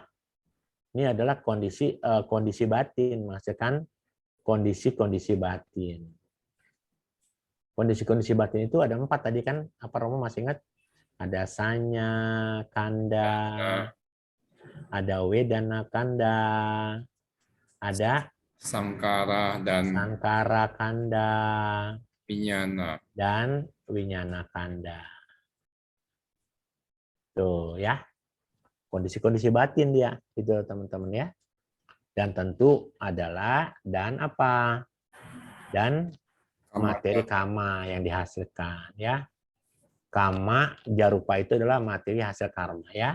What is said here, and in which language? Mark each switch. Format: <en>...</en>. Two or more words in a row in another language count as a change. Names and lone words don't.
<id>Ini adalah kondisi batin, menghasilkan kondisi-kondisi batin. Kondisi-kondisi batin itu ada 4 tadi kan? Apa Romo masih ingat? Ada</id> <pi>sanya kanda,</pi> <id>ada</id> <pi>wedana kanda,</pi> <id>ada Samkara dan</id> <pi>sankara kanda,</pi> <id>Vinyana. dan</id> <pi>winyana kanda.</pi> <id>Tuh ya, kondisi-kondisi batin dia, itu teman-teman ya. Dan tentu adalah dan apa? Dan materi kama yang dihasilkan ya.</id> <pi>Kama jarupa</pi> <id>itu adalah materi hasil karma ya.</id>